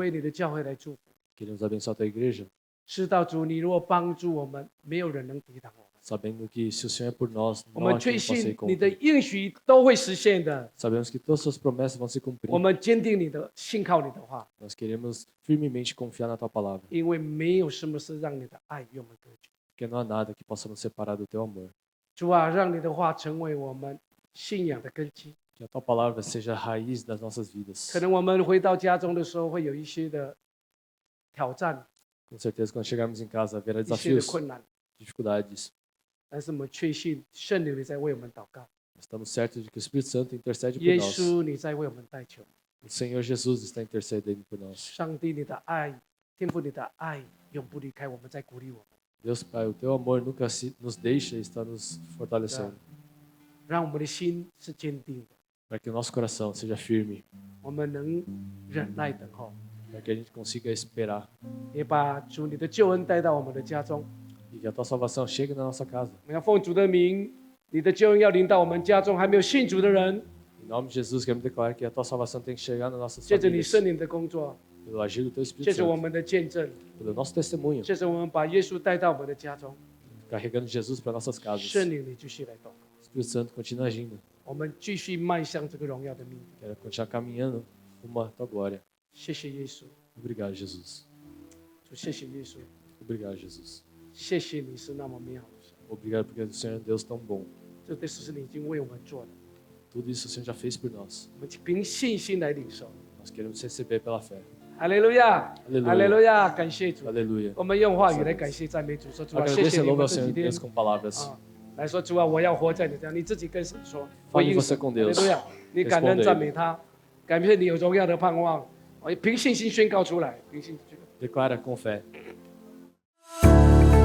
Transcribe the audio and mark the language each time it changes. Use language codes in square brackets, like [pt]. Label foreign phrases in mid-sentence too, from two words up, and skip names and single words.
[zh] 为你的教会来祝福。 [pt] Queremos abençoar a Tua igreja, [zh] 知道主，你如果帮助我们，没有人能抵挡我们。 [pt] sabendo que se o Senhor é por nós, [zh] 我 [pt] não [zh] 们 [pt] há [zh] 确 [pt] quem possa ir [zh] 信你的 [pt] contra. [zh] 应许都会实现的。 [pt] Sabemos que todas as Suas promessas vão se cumprir. [zh] 我们坚定你的，信靠你的话， [pt] Nós queremos firmemente confiar na Tua palavra, [zh] 因为没有什么是让你的爱与我们隔绝。 [pt] porque não há nada que possa nos separar do Teu amor. [zh] 主啊，让你的话成为我们信仰的根基。 [pt] Que a Tua palavra seja a raiz das nossas vidas. [zh] 可能我们回到家中的时候，会有一些的挑战， [pt] Com certeza, quando chegarmos em casa, haverá [zh] 一些的 [pt] desafios, [zh] 困难， [pt] dificuldades. [zh] 但是我们确信圣灵你在为我们祷告， [pt] Estamos certos de que o Espírito Santo intercede por [zh] 耶 [pt] nós. [zh] 稣你在为我们代求。 [pt] O Senhor Jesus está intercedendo por nós. [zh] 上帝你的爱，天父你的爱，永不离开我们，在鼓励我们， [pt] Deus Pai, o Teu amor nunca nos deixa e está nos fortalecendo. [zh] 让我们的心是坚定的， [pt] Para que o nosso coração seja firme, [zh] 我们能忍耐等候， [pt] para que a gente consiga esperar [zh] 也把主你的救恩带到我们的家中。 [pt] e que a Tua salvação chegue na nossa casa. [zh] 我们要奉主的名，你的救恩要临到我们家中还没有信主的人， [pt] Em nome de Jesus, queremos declarar que a Tua salvação tem que chegar nas nossas [zh] 借着你 [pt] famílias. [zh] 圣灵的工作， [pt] Pelo agir do Teu [zh] 借 [pt] Espírito [zh] 着我 [pt] Santo, [zh] 们的见证， [pt] pelo nosso testemunho, [zh] 借着我们把耶稣带到我们的家中， [pt] carregando Jesus para nossas casas. [zh] 圣灵你继续来动， [pt] O Espírito Santo continua agindo. [zh] 我们继续迈向这个荣耀的命。 [pt] Quero continuar caminhando rumo à Tua glória. [zh] 谢谢耶稣， [pt] Obrigado, Jesus. [zh] 主谢谢耶稣， [pt] Obrigado, Jesus. [zh] 谢谢你是那么美好的神， [pt] Obrigado porque o Senhor é um Deus tão bom. [zh] 这对事是你已经为我们做的， [pt] Tudo isso o Senhor já fez por nós. [zh] 我们凭信心来领受。 [pt] Nós queremos receber pela fé. [zh] 哈利路亚， [pt] Aleluia [zh] 哈利路亚，感谢主。 [pt] Aleluia. [zh] 我们用话语来感谢赞美主，说主啊，谢 [pt] Agradeça [zh] 谢 [pt] e [zh] 你 [pt] louva [zh] 们 [pt] ao [zh] 这 [pt] Senhor [zh] 几天 [pt] Deus com palavras. [zh] 啊，来说主啊，我要活在你这样，你自己跟神说， [pt] Fale [zh] 回应 [pt] você [zh] 神， [pt] com [zh] 哈利 [pt] Deus. [zh] 路亚，你感恩 [pt] Responda [zh] 赞 [pt] ele. [zh] 美他，感谢你有荣耀的盼望，我凭信心宣告出来，凭信心宣告。 [pt] Declara com fé.